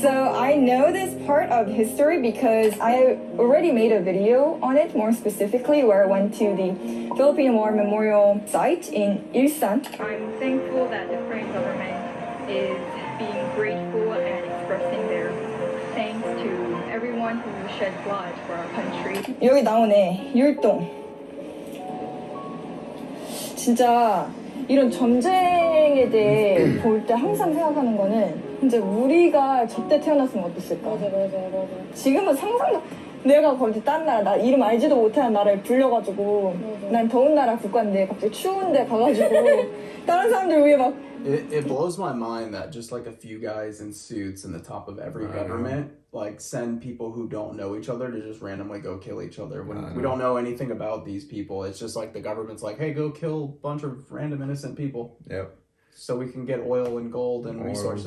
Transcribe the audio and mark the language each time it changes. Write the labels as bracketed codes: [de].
[en] So I know this part of history because I already made a video on it, more specifically, where I went to the Philippine War Memorial site in Ilsan. I'm thankful that the Korean government is being grateful and expressing their thanks to everyone who shed blood for our country. [ko] 여기 나오네. 율동. 진짜 이런 전쟁에 대해 볼 때 항상 생각하는 거는 이제 우리가 저때 태어났으면 어땠을까? 맞아. 지금은 상상도 내가 거기 딴 나라 나 이름 알지도 못하는 나라에 불려가지고 난 더운 나라 국가인데 갑자기 추운데 가가지고 다른 사람들 위해 막 [en] It blows my mind that just a few guys in suits in the top of every government send people who don't know each other to just randomly go kill each other when we don't know anything about these people. It's just the government's hey, go kill a bunch of random innocent people. Yep. so we can get oil and gold and resources.